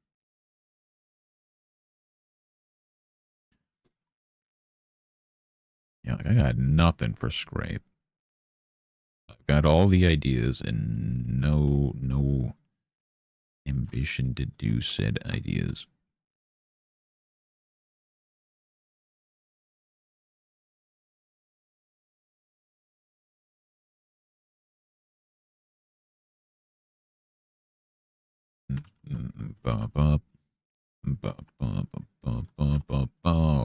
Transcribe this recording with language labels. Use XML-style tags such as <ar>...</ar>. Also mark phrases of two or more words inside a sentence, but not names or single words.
<en>Yeah, like I got nothing for scrape. I've got all the ideas and no ambition to do said ideas. Ba ba ba ba ba ba ba ba.</en>